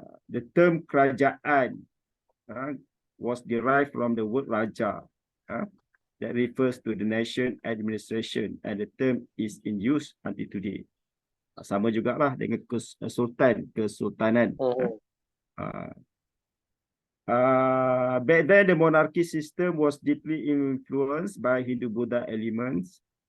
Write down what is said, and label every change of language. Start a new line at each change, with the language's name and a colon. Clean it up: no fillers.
English: The term kerajaan was derived from the word raja, that refers to the nation administration, and the term is in use until today.
Malay: Sama jugalah dengan kesultanan.
English: Back then, the monarchy system was deeply influenced by Hindu-Buddha elements.